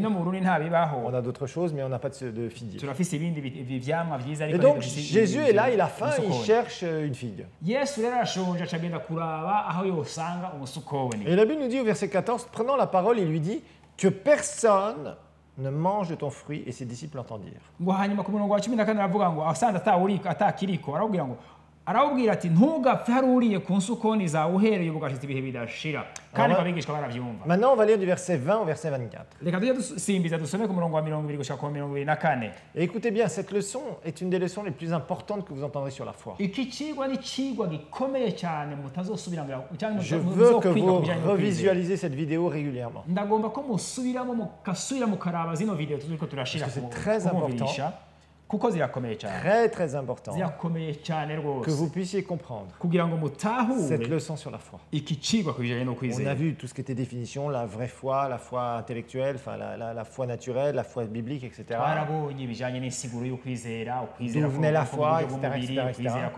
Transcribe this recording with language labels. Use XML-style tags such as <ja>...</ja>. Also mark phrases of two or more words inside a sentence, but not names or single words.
<fr>On a d'autres choses, mais on n'a pas de figuier. Et donc Jésus est là, il a faim, il cherche une figue. Et la Bible nous dit au verset 14, prenant la parole, il lui dit que personne ne mange de ton fruit, et ses disciples l'entendirent.</fr> <rn>arawubwira ati ntugapfe hari uriye ku nsukoni zawe uhereye ubugashitsi ibihe bidashira kandi abigishwa baravyumva.</rn> <fr>Maintenant on va lire du verset 20 au verset 24.</fr> <rn>Reka tujye dusimbiza dusome ku murongo wa 20 gushika ku 24.</rn> <fr>Et écoutez bien, cette leçon est une des leçons les plus importantes que vous entendrez sur la foi.</fr> <rn>Iki cigwa ni cigwa gikomeye cyane mutazosubiranga cyangwa</rn> <fr>Je veux que vous revisualisez cette vidéo régulièrement.</fr> <rn>Ndagomba ko musubiramo mukasubira mukaraba zino video turiko turashira ku mubirisha.</rn> <fr>Très très important que vous puissiez comprendre cette leçon sur la foi. On a vu tout ce qui était définition, la vraie foi, la foi intellectuelle, enfin la foi naturelle, la foi biblique, etc. D'où venait la foi, etc.</fr>